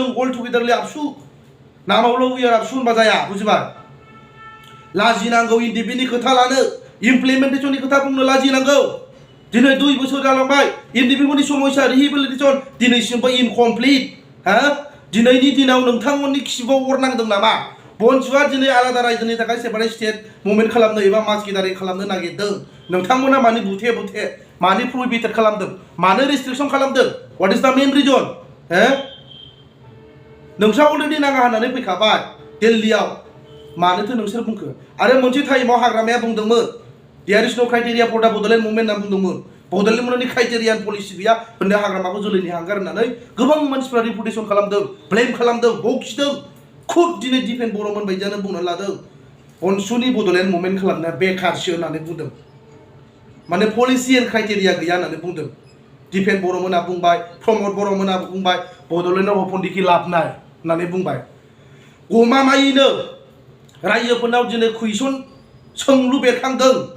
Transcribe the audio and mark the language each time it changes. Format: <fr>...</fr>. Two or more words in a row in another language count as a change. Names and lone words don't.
<en>all togetherly</en> <brx>आबसु नामावल'</brx> <en>we are</en> <brx>आबसु होनबा जाया बुजिबाय लाजिनांगौ इन्डिपेन्डेन्टनि खोथा लानो इमप्लिमेन्टेसननि खोथा बुंनो लाजिनांगौ दिनै 2 बोसोर जालांबाय इन्डिपेन्डेन्टनि समस्या रिहेबिलिटेसन दिनैसिमबो इनकमप्लिट दिनैनि दिनाव नोंथांमोननि खिबुआव अर नांदों नामा BoNSUआ दिनै आलादा रायजोनि थाखाय</brx> <en>separate state movement</en> <brx>खालामनो एबा</brx> <en>mass gathering</en> <brx>खालामनो नागिरदों नोंथांमोना मानि बुथे मानि प्रोहिबिटेड खालामदों मानो रेस्ट्रिक्सन खालामदों</brx> <en>what is the main reason</en> <brx>नोंस्रा अलरेडि नाङा होननानै फैखाबाय दिल्लीआव मानोथो नोंसोर बुंखो आरो मोनसे टाइमाव हाग्रामाया बुंदोंमोन</brx> <en>there is no criteria for the Bodoland movement</en> <brx>होनना बुंदोंमोन बड'लेण्ड मुभमेन्टनि क्राइटेरिया पलिसि गैया होनदो हाग्रामाखौ जोलैनि हांगार होननानै गोबां मानसिफ्रा रिपुटेसन खालामदों ब्लेम खालामदों बखिदों खुद दिनै डिफेन्ड बर'मोन बायदियानो बुंनो लादों BoNSUनि बड'लेण्ड मुभमेन्ट खालामनाया बेकारसो होननानै बुंदों माने</brx> <en>policy and criteria</en> <brx>गैया होननानै बुंदों डिफेन्ड बर'मोना बुंबाय प्रमद बर'मोना बुंबाय बड'लेण्डआव हपन्दिखि लाबनाय होननानै बुंबाय गमामायैनो रायजोफोरनाव दिनै कुइसन सोंलु बेरखांदों</brx>